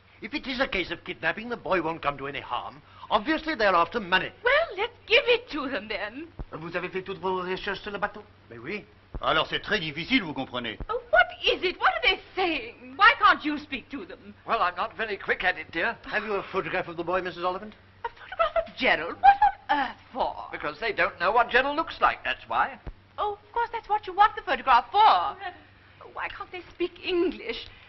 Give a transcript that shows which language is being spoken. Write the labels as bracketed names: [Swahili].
[English] If it is a case of kidnapping, the boy won't come to any harm. Obviously, they're after money. Well, let's give it to them, then. [French] Vous avez fait toutes vos recherches sur le bateau? Mais oui. Alors c'est très difficile, vous comprenez. [English] Oh, what is it? What are they saying? Why can't you speak to them? Well, I'm not very quick at it, dear. Have you a photograph of the boy, Mrs. Oliphant? A photograph of Gerald? What on earth for? Because they don't know what Gerald looks like, that's why. Oh, of course, that's what you want the photograph for. Why can't they speak English?